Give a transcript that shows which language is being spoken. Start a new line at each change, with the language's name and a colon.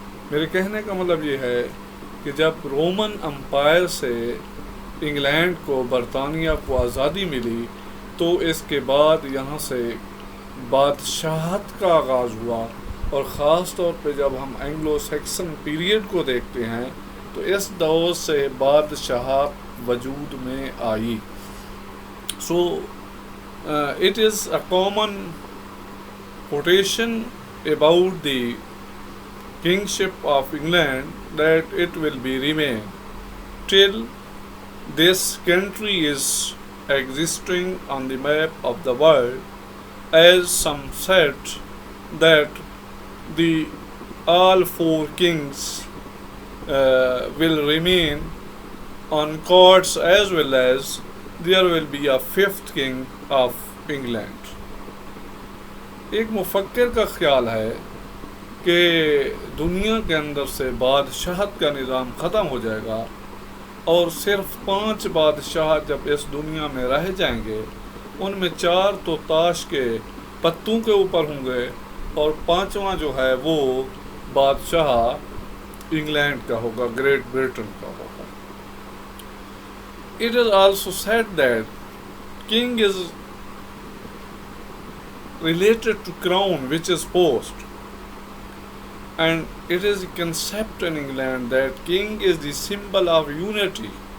Urdu: میرے کہنے کا مطلب یہ ہے کہ جب رومن امپائر سے انگلینڈ کو برطانیہ کو آزادی ملی تو اس کے بعد یہاں سے بادشاہت کا آغاز ہوا، اور خاص طور پہ جب ہم اینگلو سیکسن پیریڈ کو دیکھتے ہیں تو اس دور سے بادشاہت وجود میں آئی.
English: So it is a common quotation about the kingship of England that it will be remain till this country is existing on the map of the world, as some said that the all four kings will remain on courts, as well as there will be a fifth king of England.
Urdu: ایک مفکر کا خیال ہے کہ دنیا کے اندر سے بادشاہت کا نظام ختم ہو جائے گا، اور صرف 5 بادشاہ جب اس دنیا میں رہ جائیں گے، ان میں 4 تو تاش کے پتوں کے اوپر ہوں گے، اور 5واں جو ہے وہ بادشاہ انگلینڈ کا ہوگا، گریٹ برٹن کا ہوگا.
English: It is also said that king is related to crown, which is post, and it is a concept in England that king is the symbol of unity.